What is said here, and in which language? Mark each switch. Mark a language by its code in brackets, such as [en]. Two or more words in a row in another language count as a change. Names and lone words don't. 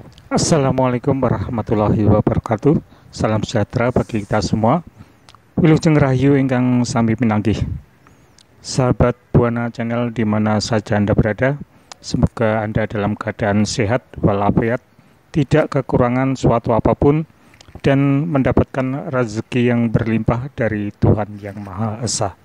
[ar] السلام عليكم ورحمة الله وبركاته. [id] Salam sejahtera bagi kita semua. [jv] Wilujeng Rahayu ingkang sami pinanggih. [id] Sahabat Buana Channel di mana saja Anda berada, semoga Anda dalam keadaan sehat walafiat, tidak kekurangan suatu apapun, dan mendapatkan rezeki yang berlimpah dari Tuhan Yang Maha Esa.